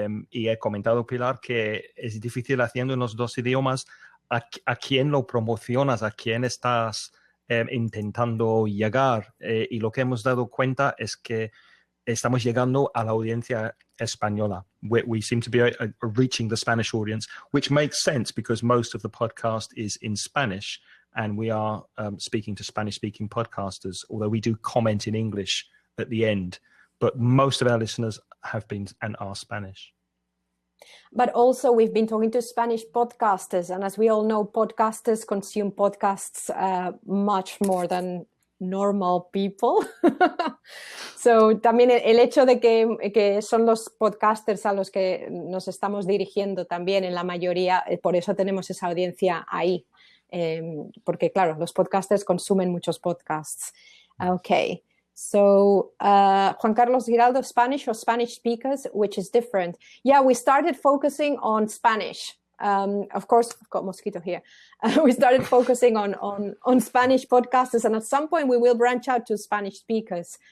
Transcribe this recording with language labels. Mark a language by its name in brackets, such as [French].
[Spanish] Y he comentado, Pilar, que es difícil haciendo en los dos idiomas a quién lo promocionas, a quién estás intentando llegar. Y lo que hemos dado cuenta es que estamos llegando a la audiencia Española. [English] We seem to be reaching the Spanish audience, which makes sense because most of the podcast is in Spanish, and we are speaking to Spanish-speaking podcasters, although we do comment in English at the end. But most of our listeners have been and are Spanish. But also we've been talking to Spanish podcasters, and as we all know, podcasters consume podcasts much more than normal people. [Spanish] So también el hecho de que son los podcasters a los que nos estamos dirigiendo también en la mayoría, por eso tenemos esa audiencia ahí, porque claro, los podcasters consumen muchos podcasts. [English] Okay. So, Juan Carlos Giraldo, Spanish or Spanish speakers, which is different? Yeah, we started focusing on Spanish. Of course, I've got a mosquito here. We started focusing on Spanish podcasters, and at some point we will branch out to Spanish speakers.